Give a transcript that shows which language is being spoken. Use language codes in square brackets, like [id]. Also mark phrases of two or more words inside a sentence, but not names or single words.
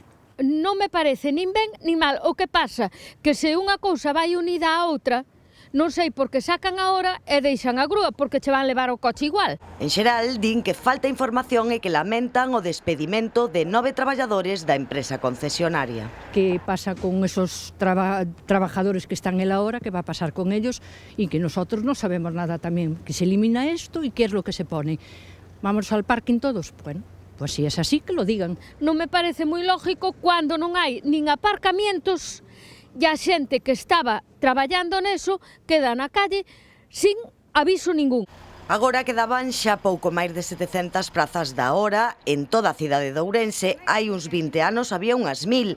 [gl] Non me parece nin ben nin mal, o que pasa que se unha cousa vai unida á outra, non sei por que sacan a hora e deixan a grúa, porque che van levar o coche igual. En xeral, din que falta información e que lamentan o despedimento de 9 traballadores da empresa concesionaria. [es] ¿Qué pasa con esos trabajadores que están en la hora? ¿Qué va a pasar con ellos? Y que nosotros no sabemos nada también. Que se elimina esto y qué es lo que se pone. ¿Vamos al parking todos? Bueno, pues si es así, que lo digan. [gl] Non me parece moi lógico cando non hai nin aparcamientos e a xente que estaba traballando neso queda na calle sin aviso ningún. Agora quedaban xa pouco máis de 700 prazas da hora. En toda a cidade de Ourense hai uns 20 anos había unhas 1000.